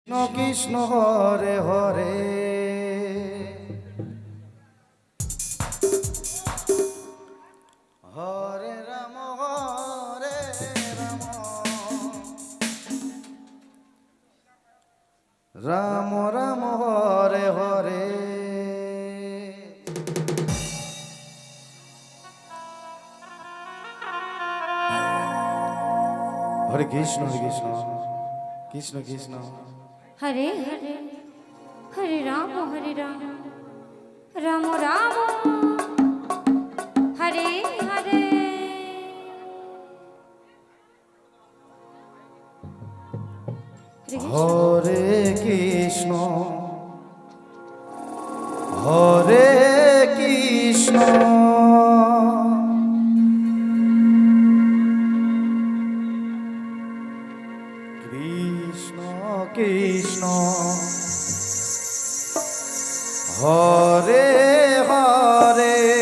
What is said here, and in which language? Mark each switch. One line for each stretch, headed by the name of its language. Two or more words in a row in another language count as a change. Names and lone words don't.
Sanskrit: কৃষ্ণ কৃষ্ণ হরে হরে হরে রাম রাম রাম হরে হরে হরে কৃষ্ণ কৃষ্ণ কৃষ্ণ কৃষ্ণ हरे हरे हरे राम राम राम हरे हरे হরে কৃষ্ণ হরে কৃষ্ণ কৃষ্ণ কৃষ্ণ হরে হরে